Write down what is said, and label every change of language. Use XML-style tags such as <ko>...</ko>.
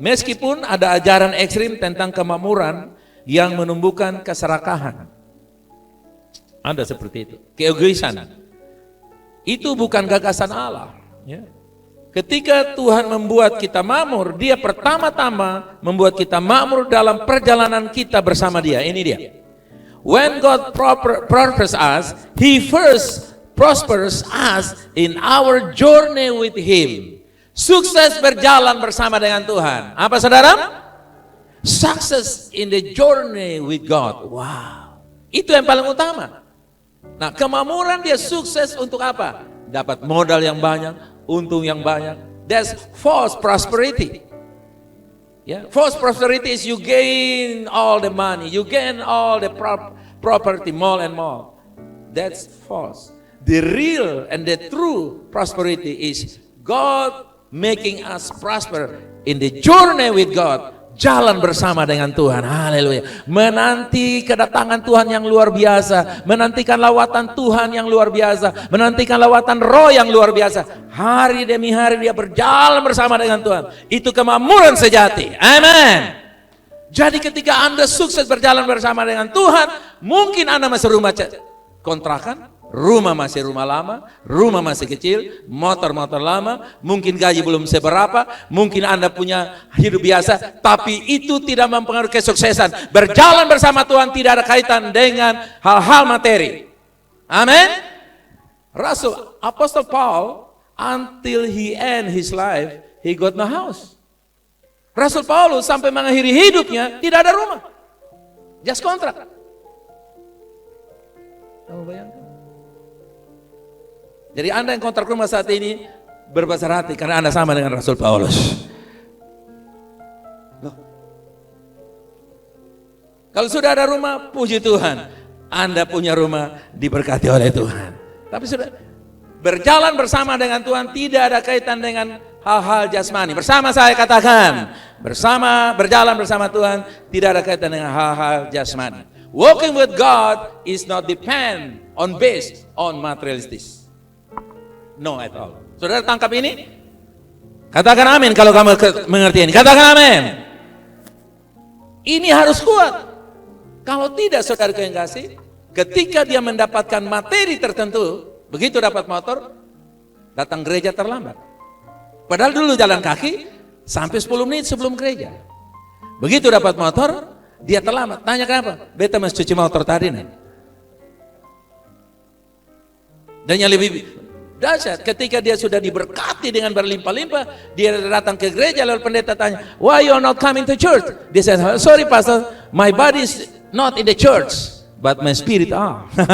<id>Meskipun ada ajaran ekstrim tentang kemakmuran yang menumbuhkan keserakahan. Ada seperti itu, keegoisan. Itu bukan gagasan Allah. Ya. Ketika Tuhan membuat kita makmur, Dia pertama-tama membuat kita makmur dalam perjalanan kita bersama Dia. Ini dia.</id> <en>When God prospers us, He first prospers us in our journey with Him.</en> <id>Sukses berjalan bersama dengan Tuhan. Apa saudara?</id> <en>Success in the journey with God.</en> <id>Wow. Itu yang paling utama. Nah, kemakmuran dia sukses untuk apa? Dapat modal yang banyak, untung yang banyak.</id> <en>That's false prosperity. Yeah, false prosperity is you gain all the money, you gain all the property, more and more. That's false. The real and the true prosperity is God making us prosper in the journey with God.</en> <id>Jalan bersama dengan Tuhan. Haleluya. Menanti kedatangan Tuhan yang luar biasa, menantikan lawatan Tuhan yang luar biasa, menantikan lawatan Roh yang luar biasa. Hari demi hari dia berjalan bersama dengan Tuhan. Itu kemakmuran sejati. Amin. Jadi ketika Anda sukses berjalan bersama dengan Tuhan, mungkin Anda masih rumah kontrakan, rumah masih rumah lama, rumah masih kecil, motor-motor lama, mungkin gaji belum seberapa, mungkin Anda punya hidup biasa, tapi itu tidak mempengaruhi kesuksesan. Berjalan bersama Tuhan tidak ada kaitan dengan hal-hal materi. Amin.</id> <en>Rasul Apostle Paul, until he end his life, he got no house.</en> <id>Rasul Paulus sampai mengakhiri hidupnya tidak ada rumah, just kontrak. Kamu bayangkan? Jadi Anda yang kontrak rumah saat ini berbesar hati karena Anda sama dengan Rasul Paulus. Loh. Kalau sudah ada rumah, puji Tuhan, Anda punya rumah diberkati oleh Tuhan. Tapi sudah berjalan bersama dengan Tuhan tidak ada kaitan dengan hal-hal jasmani. Bersama saya katakan, berjalan bersama Tuhan tidak ada kaitan dengan hal-hal jasmani.</id> <en>Walking with God is not depend on based on materialistic. No at all.</en> <id>Saudara tangkap ini? Katakan amin kalau kamu mengerti ini. Katakan amin. Ini harus kuat. Kalau tidak, saudara yang kasih, ketika dia mendapatkan materi tertentu, begitu dapat motor, datang gereja terlambat. Padahal dulu jalan kaki sampai 10 menit sebelum gereja. Begitu dapat motor, dia terlambat. Tanya kenapa? Beta mesti cuci motor tadi nih. Dan yang lebih dahsyat, ketika dia sudah diberkati dengan berlimpah-limpah, dia datang ke gereja, lalu pendeta tanya,</id> <en>why you are not coming to church? Dia said, sorry pastor, my body is not in the church, but my spirit are.</en>